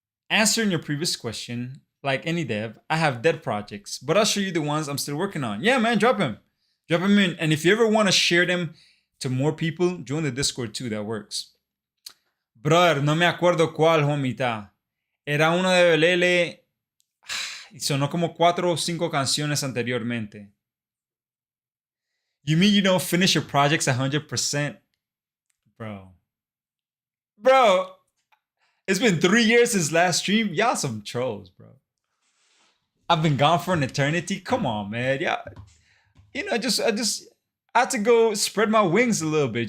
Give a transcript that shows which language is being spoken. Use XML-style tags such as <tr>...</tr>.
<en>Answering your previous question, like any dev, I have dead projects, but I'll show you the ones I'm still working on. Yeah, man, drop them in. And if you ever want to share them to more people, join the Discord too. That works.</en> <es>Brother, no me acuerdo cuál, homita. Era uno de Belele y sonó como 4 o 5 canciones anteriormente.</es> <en>You mean you don't finish your projects 100%? Bro, it's been 3 years since last stream. Y'all some trolls, bro. I've been gone for an eternity. Come on, man. Yeah, you know, I just had to go spread my wings a little bit.</en>